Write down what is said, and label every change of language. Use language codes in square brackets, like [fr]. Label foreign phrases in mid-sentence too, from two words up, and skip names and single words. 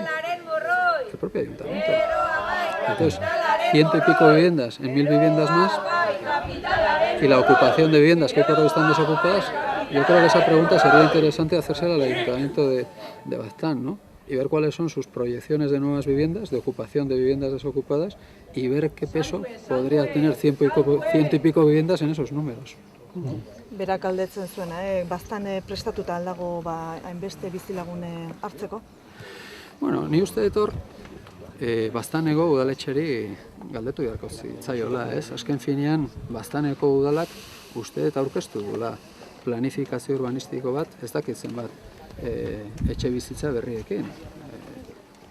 [es] El propio ayuntamiento. Entonces, 100 y pico viviendas en 1000 viviendas más y la ocupación de viviendas que por hoy están desocupadas. Yo creo que esa pregunta sería interesante hacérsela al ayuntamiento de Baztán, ¿no? Y ver cuáles son sus proyecciones de nuevas viviendas, de ocupación de viviendas desocupadas, y ver qué peso podría tener 100 y pico viviendas en esos números. [eu] Berak galdetzen zuena, Baztan prestatuta aldago hainbeste bizilagun hartzeko? Bueno, ni uste dut Baztaneko udaletxeri galdetu beharko zitzaiola, ez? Azken finean, Baztaneko udalak uste eta aurkeztu duela planifikazio urbanistiko bat, ez dakitzen bat etxe bizitza berriekin.